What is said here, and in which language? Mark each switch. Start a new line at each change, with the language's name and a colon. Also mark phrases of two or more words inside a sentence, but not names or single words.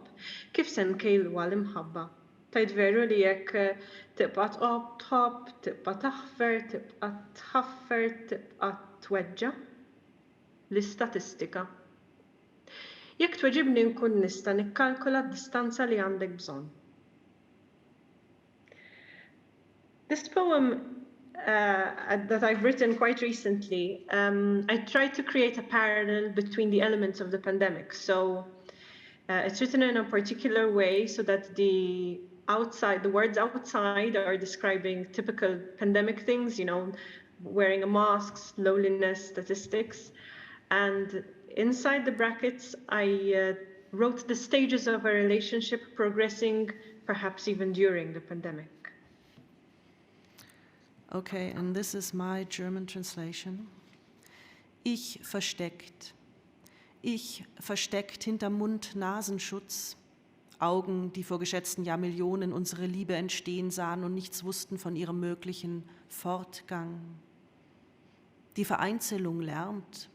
Maltese: Kif se nkejlwa l-imħabba? Tgħid veru li jekk tibqa' tħobb, tibqa' taħfer, tibqa' tħaffer, tibqa' tweġġa? L-istatistika. Jekk tweġibni nkun nista' nikkalkula d-distanza li għandek bżonn.
English: This poem that I've written quite recently, I tried to create a parallel between the elements of the pandemic. So it's written in a particular way so that the words outside are describing typical pandemic things, wearing a mask, loneliness, statistics. And inside the brackets, I wrote the stages of a relationship progressing, perhaps even during the pandemic. Okay, and this is my German translation.
German: Ich versteckt hinterm Mund-Nasenschutz, Augen, die vor geschätzten Jahrmillionen unsere Liebe entstehen sahen und nichts wussten von ihrem möglichen Fortgang. Die Vereinzelung lärmt.